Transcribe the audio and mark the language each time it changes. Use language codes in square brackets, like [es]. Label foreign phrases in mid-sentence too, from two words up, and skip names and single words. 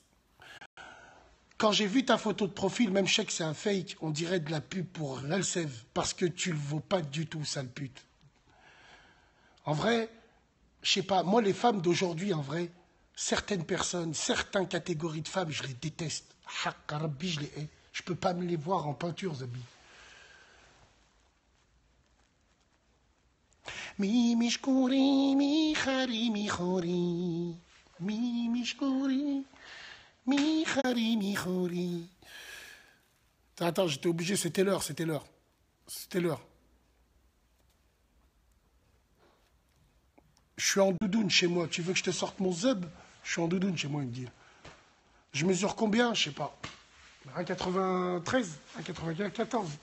[fr] Quand j'ai vu ta photo de profil, même je sais que c'est un fake, on dirait de la pub pour Relsev, parce que tu le vaux pas du tout, sale pute. En vrai, je sais pas, moi les femmes d'aujourd'hui, en vrai, certaines personnes, certaines catégories de femmes, je les déteste. [ar] حق ربي, [fr] je les hais. Je peux pas me les voir en peinture, Zabi. Mi mishkouri, mi khari, mi khori. Mi mishkouri, mi khari, mi khori. Attends, j'étais obligé, c'était l'heure, c'était l'heure. C'était l'heure. Je suis en doudoune chez moi. Tu veux que je te sorte mon zeb? Je suis en doudoune chez moi, il me dit. Je mesure combien? Je sais pas. 1,93, 1,94.